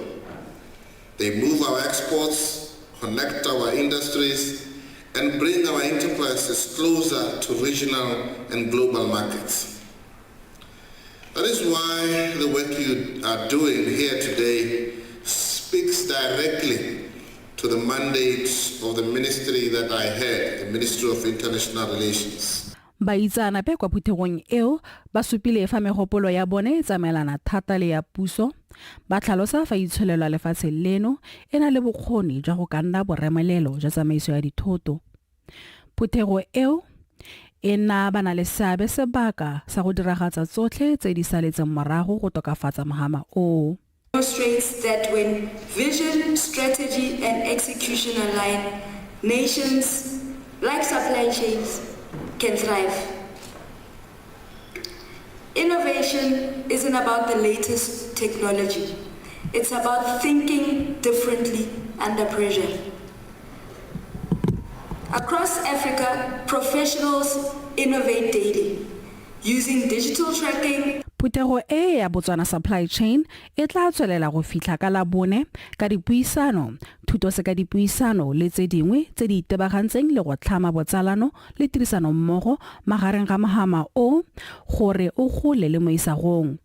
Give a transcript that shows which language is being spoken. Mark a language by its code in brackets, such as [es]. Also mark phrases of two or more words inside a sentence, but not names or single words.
[en] They move our exports, connect our industries, and bring our enterprises closer to regional and global markets. That is why the work you are doing here today speaks directly to the mandates of the ministry that I head, the Ministry of International Relations. [tn] Baitsana pe kwa phuthegong eo ba supile fa megopolo ya bone tsamaelana thata le ya puso, ba tlhalosa fa itsholelo lefatshe leno e na le bokgoni jwa go ka nna boremelelo jwa tsamaiso ya dithoto. Phuthego eo ena bana le seabe sebaka sa go diragatsa tsotlhe tse di saletseng morago go tokafatsa mahama o. [en] Demonstrates that when vision, strategy and execution align, nations like supply chains can thrive. Innovation isn't about the latest technology. It's about thinking differently under pressure. Across Africa, professionals innovate daily. using digital tracking. [tn] Phuthego e ya Botswana [en] supply chain [tn] e tla tswelela go fihla ka la bone ka dipuisano, thuto se ka dipuisano le tse dingwe tse di itebagantseng le go tlhama botsalano le tirisano mmogo magareng ga mahama o gore o gole le mo isagong.